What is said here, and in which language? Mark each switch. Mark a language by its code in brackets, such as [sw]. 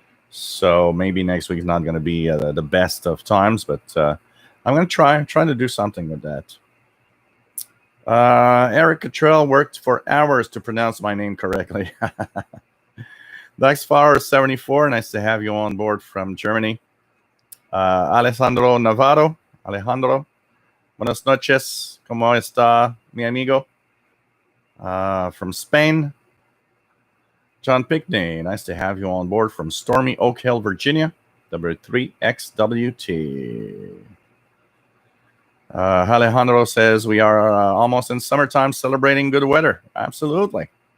[en] So maybe next week is not going to be the best of times, but I'm going to try to do something with that. Eric Cottrell worked for hours to pronounce my name correctly. Daxflower74, nice to have you on board from Germany. [es] Alejandro Navarro, buenas noches, ¿cómo está mi amigo? [en] From Spain. John Pickney, nice to have you on board from stormy Oak Hill, Virginia, W3XWT. Alejandro says we are almost in summertime celebrating good weather. Absolutely.